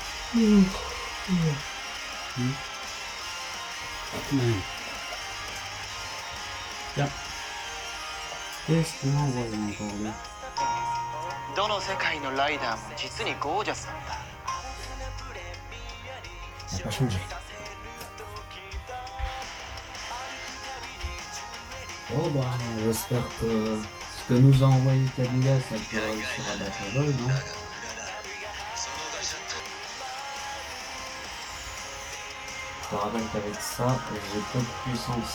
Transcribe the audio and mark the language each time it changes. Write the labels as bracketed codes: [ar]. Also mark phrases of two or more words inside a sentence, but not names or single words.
[fr] Hmm. Tiens, qu'est-ce qu'il m'a envoyé encore lui? [ja] どの世界のライダーも実にゴージャスなんだ。 [fr] Il n'a pas changé. Oh bah, j'espère que ce que nous a envoyé Kaguya, ça peut réussir à battre Vol, non? Je te rappelle qu'avec ça, j'ai peu de puissance.